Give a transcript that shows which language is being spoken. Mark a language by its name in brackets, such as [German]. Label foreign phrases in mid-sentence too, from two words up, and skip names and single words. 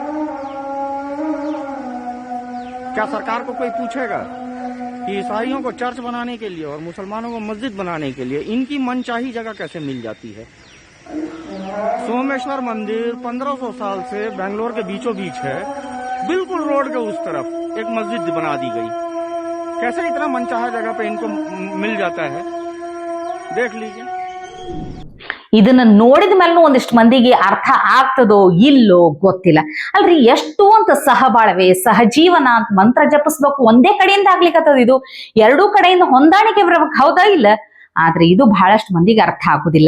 [Hindi] क्या सरकार को कोई पूछेगा कि ईसाइयों को चर्च बनाने के लिए और मुसलमानों को मस्जिद बनाने के लिए इनकी मनचाही जगह कैसे मिल जाती है? सोमेश्वर मंदिर 1500 साल से बेंगलोर के बीचों बीच है, बिल्कुल रोड के उस तरफ एक मस्जिद बना दी गई। कैसे इतना मनचाहा जगह पे इनको मिल जाता है, देख लीजिए। [Kannada] ಇದನ್ನ ನೋಡಿದ ಮೇಲೂ ಒಂದಿಷ್ಟು ಮಂದಿಗೆ ಅರ್ಥ ಆಗ್ತದೋ ಇಲ್ಲೋ ಗೊತ್ತಿಲ್ಲ. ಅಲ್ರಿ, ಎಷ್ಟು ಅಂತ ಸಹಬಾಳ್ವೆ ಸಹಜೀವನ ಅಂತ ಮಂತ್ರ ಜಪಿಸ್ಬೇಕು, ಒಂದೇ ಕಡೆಯಿಂದ ಆಗ್ಲಿಕ್ಕತ್ತದ. ಇದು ಎರಡೂ ಕಡೆಯಿಂದ ಹೊಂದಾಣಿಕೆ ಬರ್ಬೇಕು, ಹೌದಾ ಇಲ್ಲ? ಆದ್ರೆ ಇದು ಬಹಳಷ್ಟು ಮಂದಿಗೆ ಅರ್ಥ ಆಗುದಿಲ್ಲ.